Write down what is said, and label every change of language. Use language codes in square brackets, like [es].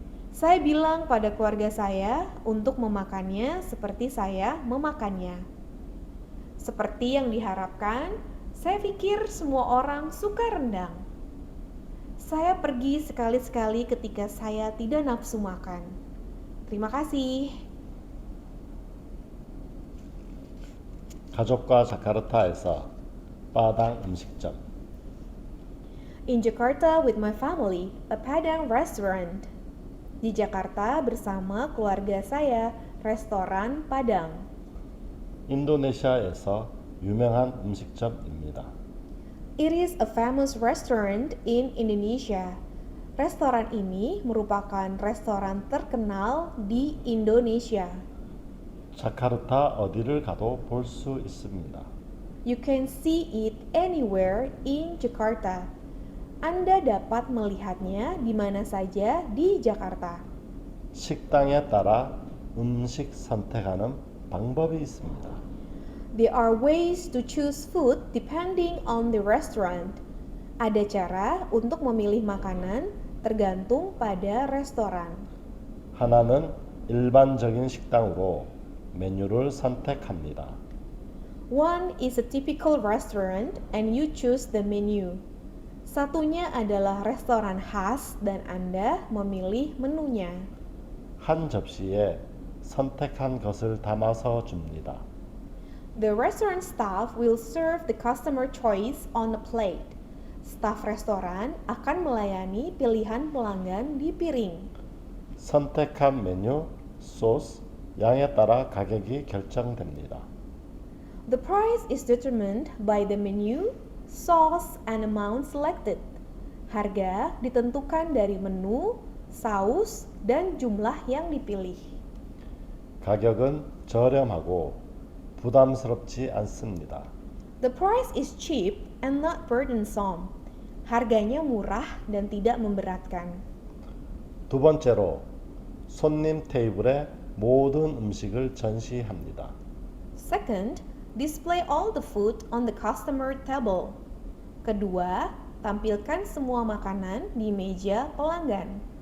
[id] Saya bilang pada keluarga saya untuk memakannya seperti saya memakannya. Seperti yang diharapkan, saya pikir semua orang suka rendang. Saya pergi sekali-sekali ketika saya tidak nafsu makan. Terima kasih. [ko] 가족과 자카르타에서 빠당 음식점. [en] In Jakarta with my family, a Padang restaurant. [id] Di Jakarta bersama keluarga saya, restoran Padang. [ko] 인도네시아에서 유명한 음식점입니다. [en] It is a famous restaurant in Indonesia. [id] Restoran ini merupakan restoran terkenal di Indonesia. [ko] 자카르타 어디를 가도 볼 수 있습니다. [en] You can see it anywhere in Jakarta. [id] Anda dapat melihatnya di mana saja di Jakarta. [ko] 식당에 따라 음식 선택하는 방법이 있습니다. [en] There are ways to choose food depending on the restaurant. [id] Ada cara untuk memilih makanan tergantung pada restoran. [ko] 하나는 일반적인 식당으로 메뉴를 선택합니다. [en] One is a typical restaurant and you choose the menu. [id] Satunya adalah restoran khas dan Anda memilih menunya. [ko] 한 접시에 선택한 것을 담아서 줍니다. [en] The restaurant staff will serve the customer choice on a plate. [id] Staf restoran akan melayani pilihan pelanggan di piring. [ko] 선택한 메뉴, 소스, 양에 따라 가격이 결정됩니다. [en] The price is determined by the menu, sauce, and amount selected. [id] Harga ditentukan dari menu, saus, dan jumlah yang dipilih. [ko] 가격은 저렴하고 부담스럽지 않습니다. [en] The price is cheap and not burdensome. [id] Harganya murah dan tidak memberatkan. [ko] 두 번째로 손님 테이블에 모든 음식을 전시합니다. [en] Second, display all the food on the customer table. [id] Kedua, tampilkan semua makanan di meja pelanggan.